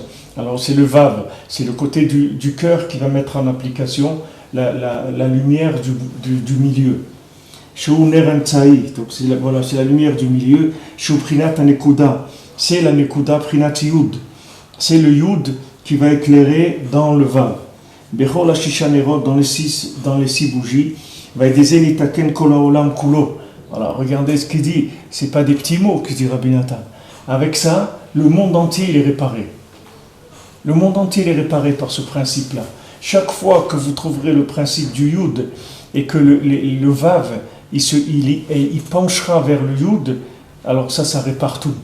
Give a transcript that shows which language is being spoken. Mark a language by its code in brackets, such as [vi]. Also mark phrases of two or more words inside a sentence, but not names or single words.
[fr] Alors c'est le vav, c'est le côté du cœur qui va mettre en application la lumière du milieu. Donc c'est la lumière du milieu. C'est la [he] נקודה פרינת יוד. [fr] C'est le yud qui va éclairer dans le vav. [he] בכל הששה נרות, [fr] dans les 6 bougies. Voilà, regardez ce qu'il dit, c'est pas des petits mots que dit Rabbi Nathan. Avec ça, le monde entier il est réparé. Le monde entier il est réparé par ce principe-là. Chaque fois que vous trouverez le principe du Yud et que le Vav il penchera vers le Yud, alors ça répare tout.